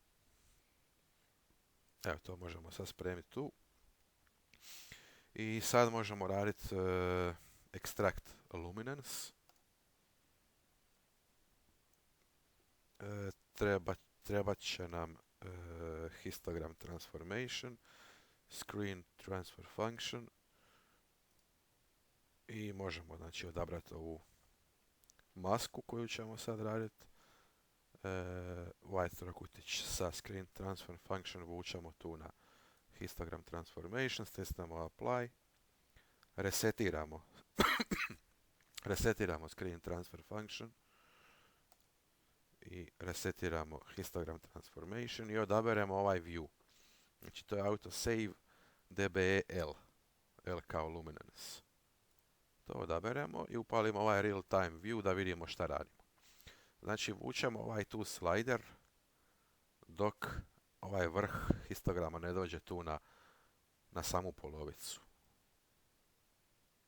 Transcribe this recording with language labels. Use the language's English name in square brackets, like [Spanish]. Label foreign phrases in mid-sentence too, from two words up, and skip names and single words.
[Croatian] Evo, to možemo sad spremiti tu. I sad možemo raditi [English] extract luminance. [Croatian] Trebat će nam [English] histogram transformation, screen transfer function [Croatian] i možemo znači odabrati ovu masku koju ćemo sad raditi. White trokutić sa [English] screen transfer function [Croatian] vučemo tu na [English] histogram transformation, [Croatian] stisnemo apply, resetiramo [English] screen transfer function [Croatian] i resetiramo [English] histogram transformation [Croatian] i odaberemo ovaj view. Znači to je autosave dbl, L kao luminance. To odaberemo i upalimo ovaj [English] real time view [Croatian] da vidimo šta radimo. Znači vučemo ovaj tu slider dok ovaj vrh histograma ne dođe tu na samu polovicu.